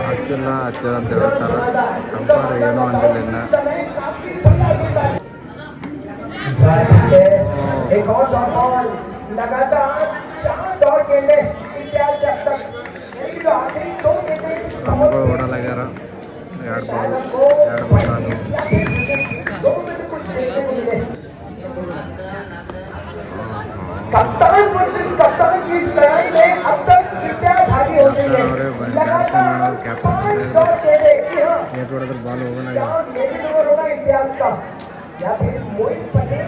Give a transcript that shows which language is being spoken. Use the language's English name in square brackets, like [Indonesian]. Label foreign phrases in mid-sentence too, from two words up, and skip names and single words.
[Kannada] ಗೊತ್ತಿಲ್ಲ ಹತ್ತಿರ ಅಂತ ಹೇಳ್ತಾರೆ. ಅಂಪೈರ್ ಏನೋ ಅಂದಿಲ್ಲ ಇನ್ನು. [Hindi] एक और [English] dot ball [Hindi] लगातार 4 डॉट गेंदे इम्तियाज से अब तक जो आखिरी 2 गेंदे [Kannada] ರನ್ಗಳು ಓಡಲಾಗ್ಯಾರ. 2 ಬಾಲ್ ಅದು. [Hindi] 2 में से कुछ देखने को मिले. कप्तान वर्सेस कप्तान की इस लड़ाई में अब तक इम्तियाज आगे होते हैं. लगातार 5 डॉट गेंदे. हां ये थोड़ा देर बॉल होगा ना क्या लेकिन ओवर होगा इम्तियाज का या फिर मोहित पटेल